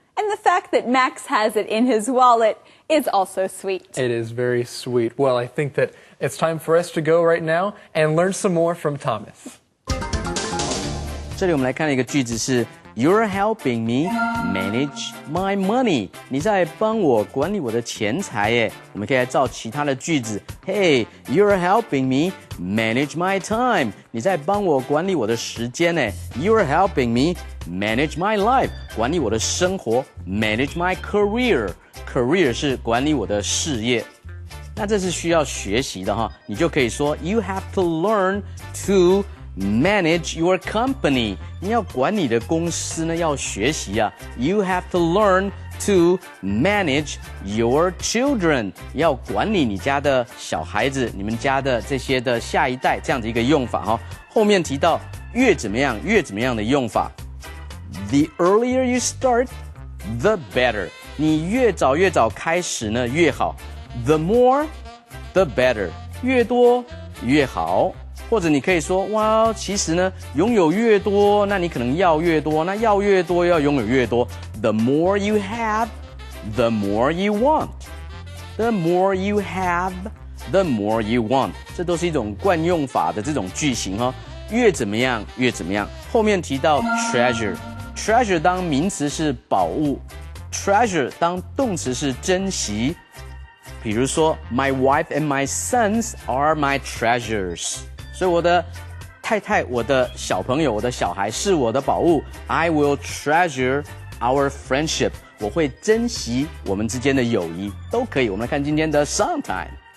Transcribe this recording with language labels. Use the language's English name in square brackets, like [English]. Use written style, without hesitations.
[English] And the fact that Max has it in his wallet is also sweet. It is very sweet. Well, I think that it's time for us to go right now and learn some more from Thomas. [Chinese] 这里我们来看一个句子是 [English] You're helping me manage my money. [Chinese] 你在帮我管理我的钱财耶。我们可以来造其他的句子。 [English] Hey, you're helping me manage my time. [Chinese] 你在帮我管理我的时间耶。 [English] You're helping me manage my life. [Chinese] 管理我的生活。 [English] Manage my career. [Chinese] Career 是管理我的事业。那这是需要学习的哈。你就可以说 [English] You have to learn to manage your company. [Chinese] 你要管你的公司呢，要学习啊。 [English] You have to learn to manage your children. [Chinese] 要管理你家的小孩子，你们家的这些的下一代，这样的一个用法哈。后面提到越怎么样的用法。 [English] The earlier you start, the better. [Chinese] 你越早开始呢，越好。 [English] The more, the better. [Chinese] 越多越好。或者你可以说，哇，其实呢，拥有越多，那你可能要越多，那要越多要拥有越多。 [English] The more you have, the more you want. The more you have, the more you want. [Chinese] 这都是一种惯用法的这种句型哈。越怎么样越怎么样。后面提到 treasure 当名词是宝物 ，treasure 当动词是珍惜。比如说 [English] ，My wife and my sons are my treasures. [Chinese] 所以我的太太、我的小朋友、我的小孩是我的宝物。 [English] I will treasure our friendship. [Chinese] 我会珍惜我们之间的友谊，都可以。我们来看今天的 Song Time.